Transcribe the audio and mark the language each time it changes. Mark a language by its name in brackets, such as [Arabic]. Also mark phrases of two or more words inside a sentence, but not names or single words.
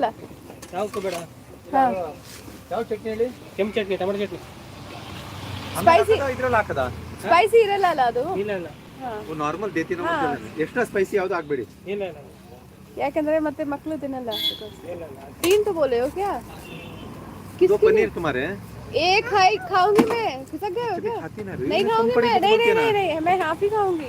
[Kannada] ಯಾವ್ದು ಬೇಡ? ಹಾಂ, ಯಾವ ಚಟ್ನಿ ಹೇಳಿ? ಕೆಂಪು ಚಟ್ನಿ, ಟೊಮೆಟೊ ಚಟ್ನಿ. ಸ್ಪೈಸಿ ಇದ್ರಲ್ಲಿ ಹಾಕದ? ಸ್ಪೈಸಿ ಇರಲ್ಲ ಅಲ್ಲ ಅದು? ಇಲ್ಲ ಇಲ್ಲ ನಾರ್ಮಲ್ ದೇತಿ ಎಕ್ಸ್ಟ್ರಾ ಸ್ಪೈಸಿ ಯಾವುದು ಹಾಕಬೇಡಿ. ಇಲ್ಲ ಇಲ್ಲ ಯಾಕಂದ್ರೆ ಮತ್ತೆ ಮಕ್ಕಳು ತಿನ್ನಲ್ಲ. ಇಲ್ಲ ಇಲ್ಲ [Hindi] तीन तो बोले हो क्या? दो पनीर तुम्हारे? एक खाऊंगी मैं। खिसक गए हो क्या? नहीं खाऊंगी मैं। नहीं मैं हाफ ही खाऊंगी।